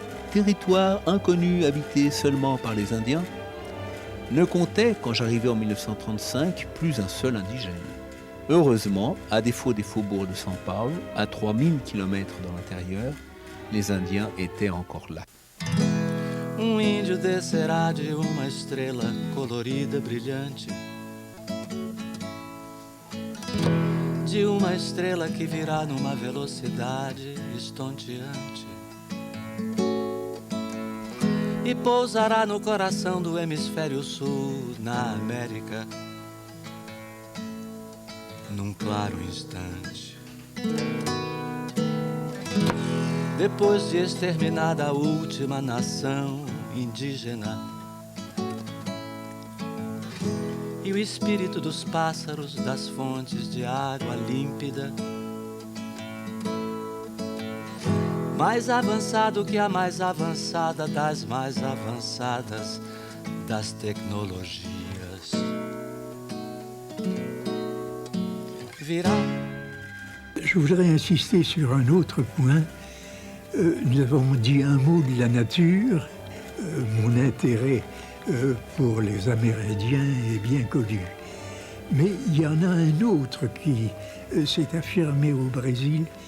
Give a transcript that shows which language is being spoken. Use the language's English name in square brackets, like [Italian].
[French] territoire inconnu habité seulement par les Indiens, ne comptait, quand j'arrivais en 1935, plus un seul indigène. Heureusement, à défaut des faubourgs de São Paulo, à 3000 km dans l'intérieur, les Indiens étaient encore là. [Portuguese] Índio descerá de uma estrela colorida, brilhante, de uma estrela que virá numa velocidade estonteante e pousará no coração do hemisfério sul, na América, num claro instante. Depois de exterminada a última nação indígena e o espírito dos pássaros das fontes de água límpida, mais avançado que a mais avançada das mais avançadas das tecnologias, virá. [French] Je voudrais insister sur un autre point. Nous avons dit un mot de la nature. Mon intérêt pour les Amérindiens est bien connu. Mais il y en a un autre qui s'est affirmé au Brésil.